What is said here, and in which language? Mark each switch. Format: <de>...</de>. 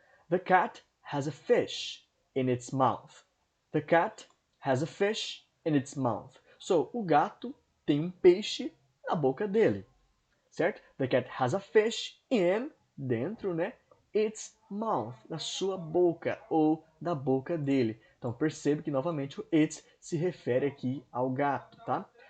<en>The cat has a fish in its mouth. The cat has a fish in its mouth.</en> <pt>So, o gato tem um peixe na boca dele, certo?</pt> <en>The cat has a fish in,</en> <pt>dentro, né?</pt> <en>Its mouth,</en> <pt>na sua boca ou da boca dele. Então percebe que novamente o its se refere aqui ao gato, tá?</pt>